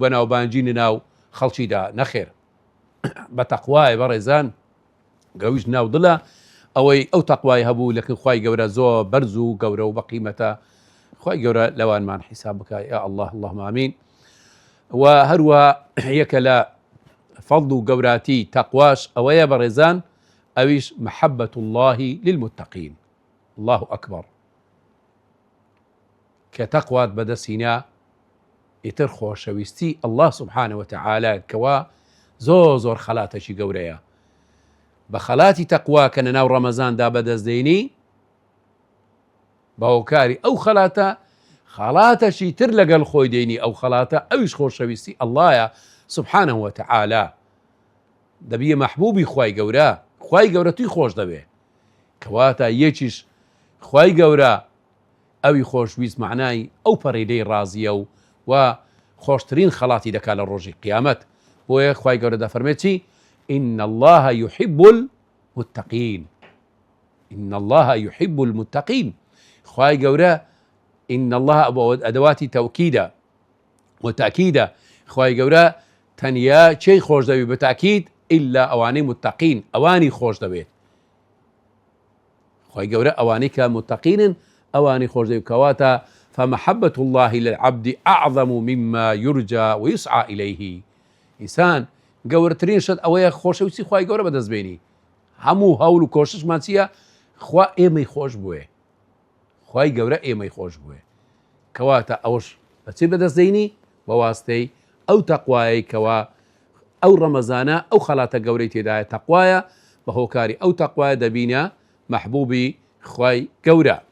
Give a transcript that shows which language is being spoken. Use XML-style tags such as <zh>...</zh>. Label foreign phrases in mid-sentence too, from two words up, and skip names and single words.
<ckb>بەناوبانگی ناو خەڵکیدا نەخێر بە تەقوای بەڕێزان گەویش ناو دڵە ئەوەی ئەو تەقوای هەبوو لەکن خوای گەورە زۆر بەرز و گەورە و بەقیمەتە خوای گەورە لەوانمان حیساب بکە</ckb> <ar>یا الله اللهم</ar> <ckb>ئامین و هەروە یەکە لە فەضڵ و گەوراتی تەقواش ئەوەیە بەڕێزان ئەویش</ckb> <ar>محەبەت الله للمتقین الله ئەکبەر</ar> <ckb>کە تەقوات بەدەستهێنا ئیتر خۆشەویستی</ckb> <ar>الله سبحانه وتعالى</ar> <ckb>کەوا زۆر خەلاتێکی گەورەیە بە خەلاتی تەقوا کە لە ناو ڕەمەزاندا بەدەستدەینی باوەکاری ئەو خەڵاتەشی تر لەگەڵ خۆی دێنی ئەو خەلاتە ئەویش خۆشەویستی اللهە</ckb> <ar>سبحانه وتعالى</ar> <ckb>دەبیە مەحبوبی خوای گەورە خوای گەورە توی خۆش دەبێ کەواتە یەکیش خوای گەورە ئەوی خۆشویست معنای ئەو پەڕیدەی ڕازیە و خۆشترین خەڵاتی دەکات لە ڕۆژی قیامەت بۆیە خوای گەورە دەفەرمێت چی</ckb> <ar>إن الله يحب المتقين</ar> <ckb>إن الله يحب المتقين خوای گەورە إن الله ئەدەواتی تەوکیدە وتأکیدە خوای گەورە تەنیا چێی خۆش دەوێت بە تاکید ئیلا ئەوانەی متقین ئەوانی خۆش دەوێت خوای گەورە ئەوانەی کە متقینن ئەوانی خۆش دەوێت کەواتە</ckb> <ar>فمحبة الله للعبد أعظم مما يرجى ويسعى إليه</ar> <ckb>ئینسان گەورەترین شت ئەوەیە خۆشەویستی خوای گەورە بەدەستبێنی هەموو هەوڵ و کۆششمان چییە خوا ئێمەی خۆش بووێ خوای گەورە ئێمەی خۆش بووێ کەواتە ئەوش بەچی بەدەستدەینی بە واستەی ئەو تەقوایەی کەوا ئەو ڕەمەزانە ئەو خەلاتە گەورەی تێدایە تەقوایە بە هۆکاری ئەو تەقوایە دەبینە مەحبوبی خوای گەورە</ckb>